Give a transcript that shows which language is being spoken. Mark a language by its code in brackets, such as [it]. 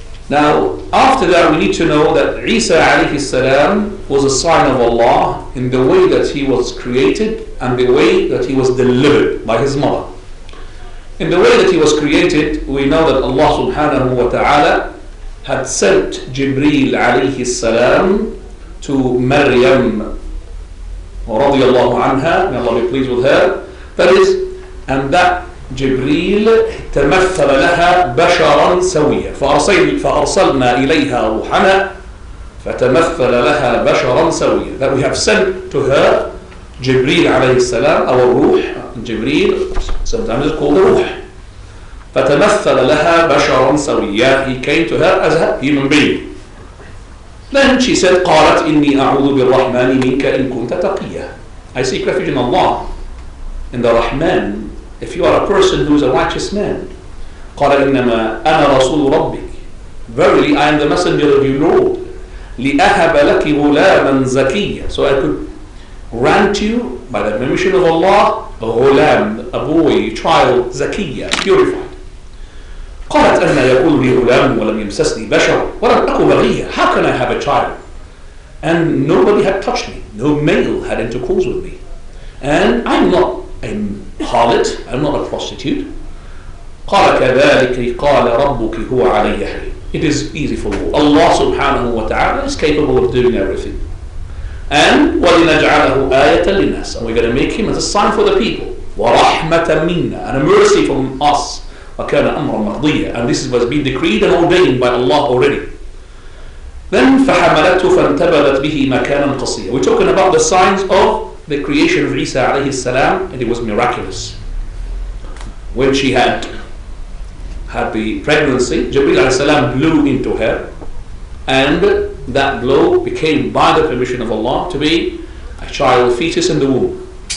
[en] Now, after that, we need to know that Isa alayhi salam was a sign of Allah in the way that he was created and the way that he was delivered by his mother. In the way that he was created, we know that Allah subhanahu wa ta'ala had sent Jibreel alayhi salam to Maryam radiyallahu anha, may Allah be pleased with her. That is, and that [ar] جبريل تمثل لها بشرا سويا فأرسلنا إليها روحنا فتمثل لها بشرا سويا. [en] That we have sent to her Jibreel alayhi salam, our ruh, Jibreel, sometimes it's called the ruh. [ar] فتمثل لها بشرا سويا. [en] He came to her as a human being. Then she said, [ar] قالت إني أعوذ بالرحمن منك إن كنت تقيا. [en] I seek refuge in Allah, in the Rahman, if you are a person who is a righteous man. [ar] قال إنما أنا رسول ربك. [en] Verily I am the messenger of your Lord. [ar] لأهب لك غلاما زكيا. [en] So I could grant you, by the permission of Allah, a ghulam, a boy, child, zakiyya, purified. [ar] قالت يقول لي غلام ولم يمسسني بشر ولم أكن بغيا. [en] How can I have a child? And nobody had touched me. No male had intercourse with me. And I'm not a harlot. I'm not a prostitute. [ar] قال كذلك قال ربك هو علي هين. [en] It is easy for you. Allah subhanahu wa ta'ala is capable of doing everything. [ar] And وَلِنَجْعَلَهُ آيَةً لِلنَّاسِ. [en] And we're going to make him as a sign for the people. [ar] وَرَحْمَةً مِنَّا. [en] And a mercy from us. [ar] وَكَانَ أَمْرًا مَقْضِيًّا. [en] And this was being decreed and ordained by Allah already. [ar] Then فَحَمَلَتْهُ فَانْتَبَذَتْ بِهِ مَكَانًا قَصِيًّا. [en] We're talking about the signs of the creation of Isa alayhi salam, and it was miraculous. When she had the pregnancy, Jibreel alayhi salam blew into her, and that blow became, by the permission of Allah, to be a child fetus in the womb.